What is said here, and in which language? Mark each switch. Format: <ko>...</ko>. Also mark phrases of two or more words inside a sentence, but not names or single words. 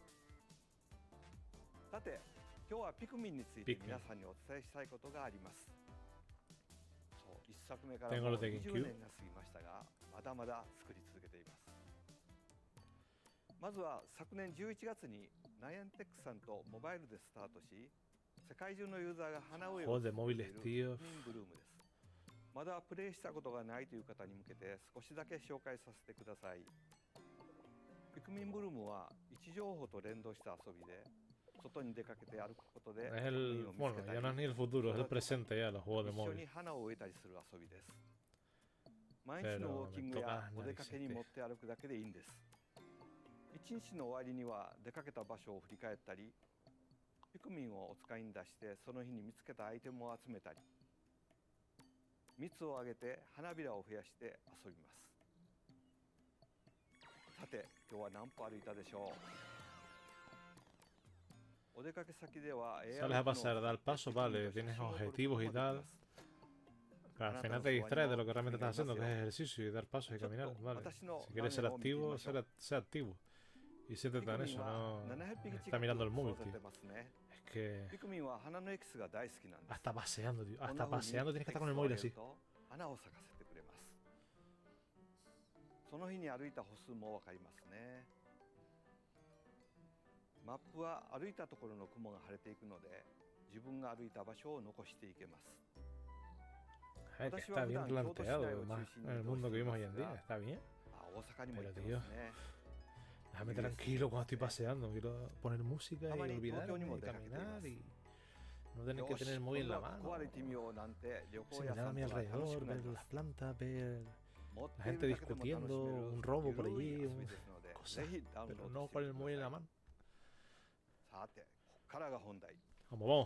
<ja>さて、今日はピクミンについて皆さんにお伝えしたいことがあります。そう、一作目からもう20年が過ぎましたが、まだまだ作り続けています。まずは昨年11月にナイアンテックさんとモバイルでスタートし、世界中のユーザーが鼻を</ja> <es>Juegos de móviles,</es> <ja>ピクミ</ja> <es>tío.</es> <ja>ンブルームです。まだプレイしたことがないという方に向けて少しだけ紹介させてください。ピクミンブルームは位置情報と連動した遊びで、外に出かけて歩くことで</ja> <es>Es el, bueno, ya no es ni el futuro, es el presente ya, los juegos de</es> <ja>一緒</ja> <es>móvil.</es> <ja>に花を植えたりする遊びです。毎日のウォーキングやお出かけに持って歩くだけでいいんです。一日の終わりには出かけた場所を振り返ったり、ピクミンをお使いに出してその日に見つけたアイテムを集めたり、蜜をあげて花びらを増やして遊びます。さて、今日は何歩歩いたでしょう。お出かけ先では</ja> <es>Sales a pasar, dar paso, vale, tienes objetivos y tal. Pero al final te distraes de lo que realmente estás haciendo, que es ejercicio y dar pasos y caminar, vale. Si quieres ser activo, sé activo. Y siéntete en eso, no está mirando el móvil, tío. Es que hasta paseando, tío. Hasta paseando tienes que estar con el móvil así.</es> <ja>花を咲かせてくれます。その日に歩いた歩数もわかりますね。マップは歩いたところの雲が晴れていくので、自分が歩いた場所を残していけます。</ja> <es>Que está bien planteado, además, en el mundo que vivimos hoy en día, está bien. Pero tío, déjame tranquilo cuando estoy paseando, quiero poner música y olvidarme y caminar y no tener que tener el móvil en la mano. Sí, mirar a mi alrededor, ver las plantas, ver la gente discutiendo, un robo por allí, cosas, pero no con el móvil en la mano.</es> <ja>さて、ここからが本題。</ja> <es>Vamos, vamos.</es>